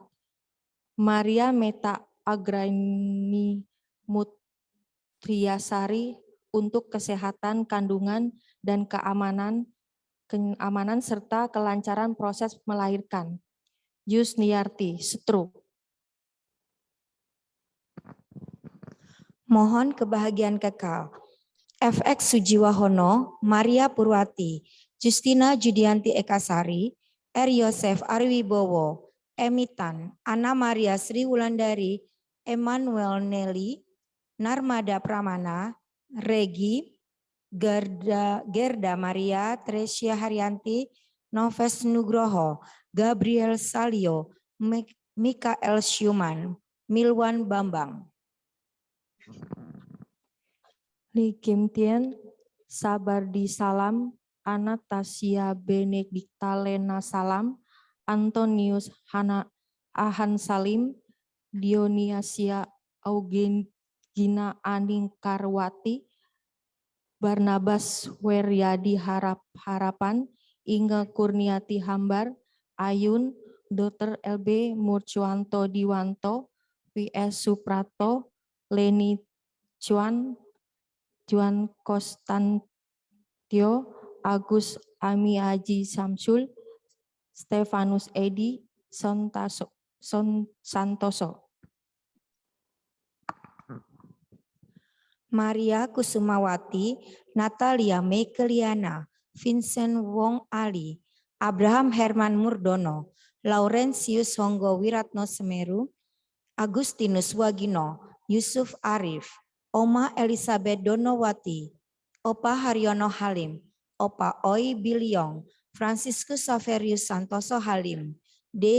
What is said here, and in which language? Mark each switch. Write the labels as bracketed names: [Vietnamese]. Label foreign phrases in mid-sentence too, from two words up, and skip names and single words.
[Indonesian] Maria Meta Agraini Mutriasari untuk kesehatan kandungan dan keamanan serta kelancaran proses melahirkan. Yusniarti, stroke. Mohon kebahagiaan kekal. FX Sujiwahono, Maria Purwati, Justina Judianti Ekasari, R. Yosef Arwibowo, Emitan, Anna Maria Sri Wulandari, Emmanuel Nelly, Narmada Pramana, Regi, Gerda Maria, Tresia Haryanti, Noves Nugroho, Gabriel Salio, Mikael Schumann, Milwan Bambang. Li Kim Tien, Sabardi Salam, Anastasia Benedikta Lena Salam, Antonius Ahan Salim, Dioniasia Augina Aning Karwati, Barnabas Weryadi Harapan, Inge Kurniati Hambar, Ayun, Dr. LB Murcuanto Diwanto, VS Suprato, Leni Juan Konstantio, Agus Ami Haji Samsul, Stefanus Edi Santoso. Maria Kusumawati, Natalia Mekeliana, Vincent Wong Ali, Abraham Herman Murdono, Laurentius Honggo Wiratno Semeru, Agustinus Wagino, Yusuf Arif, Oma Elizabeth Donowati, Opa Haryono Halim, Opa Oi Biliong, Franciscus Saverius Santoso Halim, D.